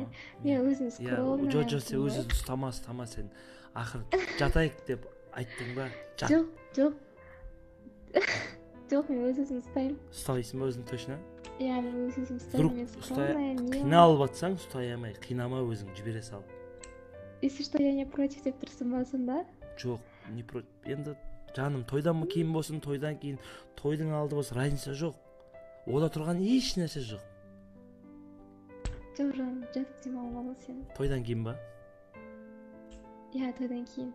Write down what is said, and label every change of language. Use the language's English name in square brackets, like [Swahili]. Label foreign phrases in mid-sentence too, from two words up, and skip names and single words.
[Kazakh] Мен өзім скромный. Жоқ, сен өзіңді ұстама сен. Ақыр, жатайық деп айттың ба? Жоқ, мен өзім ұстаймын. Ұстайсың ба өзің точно? Я, мен өзім ұстаймын, мен скромная. Қиналып атсаң, ұстай алмай, қинама өзің, жібере сал. [Russian] Если что, я не против [Kazakh] деп тұрсың ба сонда? Жоқ, [Russian] не против. [Kazakh] Енді жаным, тойдан кейін болсын, тойдан кейін, тойдың алды болсын, разница жоқ. Ода тұрған еш нәрсе жоқ. Жоқ, жаным, жатып демалмалы сен. Тойдан кейін ба? Я, тойдан кейін.